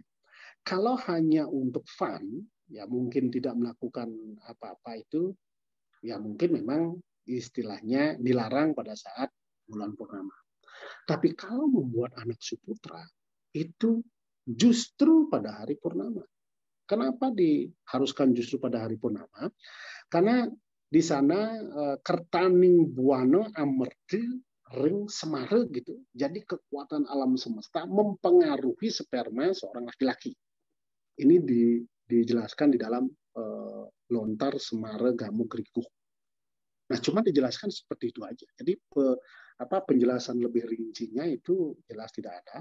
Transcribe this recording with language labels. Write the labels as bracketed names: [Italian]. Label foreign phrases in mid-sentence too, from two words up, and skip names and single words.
[Indonesian] Kalau hanya untuk fun, ya mungkin tidak melakukan apa-apa itu, ya mungkin memang istilahnya dilarang pada saat bulan purnama. Tapi kalau membuat anak suputra, itu justru pada hari purnama. Kenapa diharuskan justru pada hari purnama? Karena di sana [Balinese] kertaning buana amerti ring semare [Indonesian] gitu. Jadi kekuatan alam semesta mempengaruhi sperma seorang laki-laki. Ini dijelaskan di dalam lontar Semar Gamuk Grigor. Nah, cuma dijelaskan seperti itu aja. Jadi penjelasan lebih rincinya itu jelas tidak ada.